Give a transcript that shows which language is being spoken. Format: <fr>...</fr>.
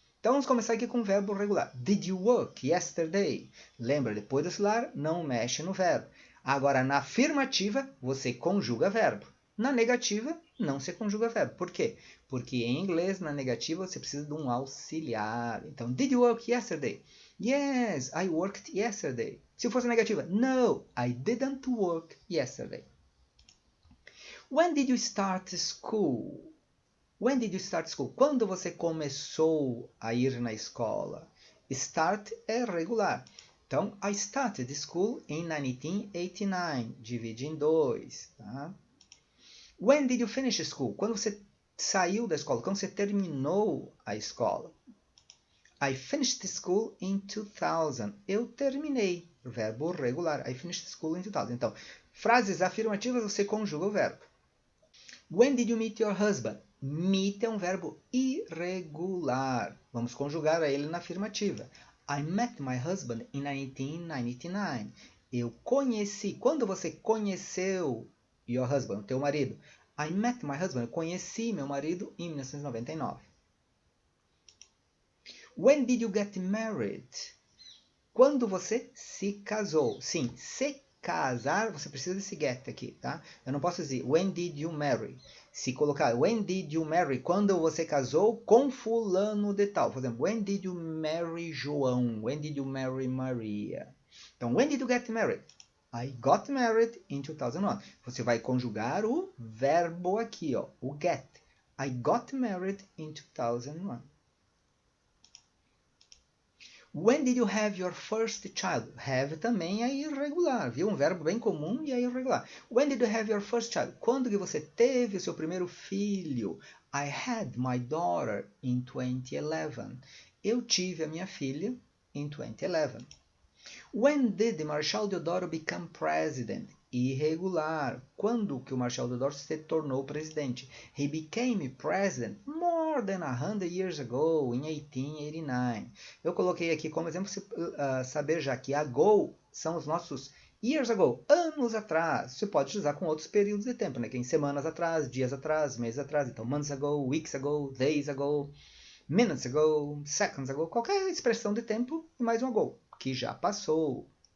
<pt>Então vamos começar aqui com o verbo regular.</pt> <en>Did you work yesterday?</en> <pt>Lembra, depois do singular, não mexe no verbo. Agora, na afirmativa, você conjuga verbo. Na negativa, não se conjuga verbo. Por quê? Porque em inglês, na negativa, você precisa de um auxiliar.</pt> <en>Então, did you work yesterday? Yes, I worked yesterday.</en> <pt>Se fosse negativa,</pt> <en>no, I didn't work yesterday. When did you start school? When did you start school?</en> <pt>Quando você começou a ir na escola? Start é regular.</pt> <en>Então, I started school in 1989.</en> <pt>Divide em 2. Tá?</pt> <en>When did you finish school?</en> <pt>Quando você saiu da escola? Quando você terminou a escola?</pt> <en>I finished school in 2000.</en> <pt>Eu terminei. Verbo regular.</pt> <en>I finished school in 2000.</en> <pt>Então, frases afirmativas, você conjuga o verbo.</pt> <en>When did you meet your husband?</en> <pt>Meet é um verbo irregular. Vamos conjugar ele na afirmativa.</pt> <en>I met my husband in 1999.</en> <pt>Eu conheci. Quando você conheceu</pt> <en>your husband,</en> <pt>teu marido?</pt> <en>I met my husband.</en> <pt>Eu conheci meu marido em 1999.</pt> <en>When did you get married?</en> <pt>Quando você se casou? Sim, se casar, você precisa desse get aqui, tá? Eu não posso dizer</pt> <en>when did you marry?</en> <pt>Se colocar</pt> <en>when did you marry,</en> <pt>quando você casou com fulano de tal.</pt> <en>Por exemplo, when did you marry João? When did you marry Maria? Então, when did you get married? I got married in 2001.</en> <pt>Você vai conjugar o verbo aqui, ó, o get.</pt> <en>I got married in 2001. When did you have your first child?</en> <pt>Have também é irregular, viu? Um verbo bem comum e é irregular.</pt> <en>When did you have your first child?</en> <pt>Quando que você teve o seu primeiro filho?</pt> <en>I had my daughter in 2011.</en> <pt>Eu tive a minha filha em 2011.</pt> <en>When did Marshal Deodoro become president? Irregular.</en> <pt>Quando que o Marshal Deodoro se tornou presidente?</pt> <en>He became president more than 100 years ago, in 1889.</en> <pt>Eu coloquei aqui como exemplo saber já que ago são os nossos years ago, anos atrás. Você pode usar com outros períodos de tempo, né? Que em semanas atrás, dias atrás, meses atrás.</pt> <en>Então, months ago, weeks ago, days ago, minutes ago, seconds ago.</en> <pt>Qualquer expressão de tempo e mais um ago, que já passou.</pt>